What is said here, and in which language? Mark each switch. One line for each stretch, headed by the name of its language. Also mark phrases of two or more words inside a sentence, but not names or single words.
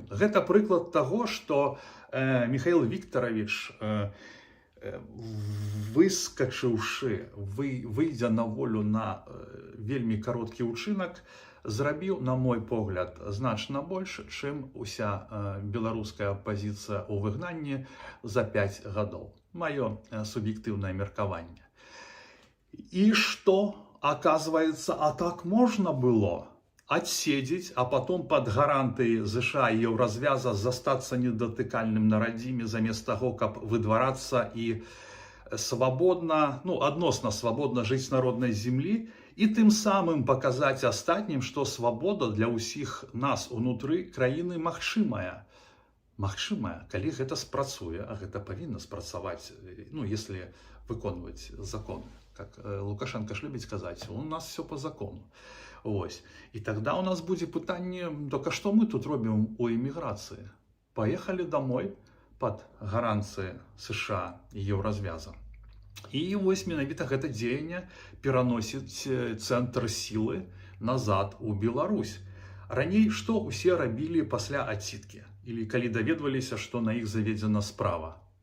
Belarusian: Гэта прыклад таго, што Михаил Викторович, выскачыўшы, выйдзя на волю на вельмі кароткі ўчынак, зрабіў, на мой погляд, значна больш, чым уся беларуская апазіцыя ў выгнанні за 5 гадоў. Маё суб'ектыўнае меркаванне. І што, оказывается, а так можна было отседзець,
Russian: а потом под
Belarusian: гарантыяй ЗША і Еўразвяза застацца недатыкальным на радзіме, замест таго, каб выдварацца і свабодна, адносна свабодна жыць на роднай землі, і тым самым паказаць астатнім, што свабода для ўсіх нас унутры краіны магчымая. Магчымая, калі гэта спрацуе, а гэта павінна спрацаваць, если выконваць законы. Как Лукашенко ж любіць казаць,
Russian: у нас все по закону.
Belarusian: Вось. І тогда у нас будзе пытанне, только што мы тут робім у эміграцыі? Паехалі
Russian: домой под
Belarusian: гаранцыі США і Еўразвяза. І вось менавіта гэта дзеянне пераносіць цэнтр сілы назад у Беларусь. Раней што усе рабілі пасля адсідкі? Или калі даведваліся, што на іх заведзена справа?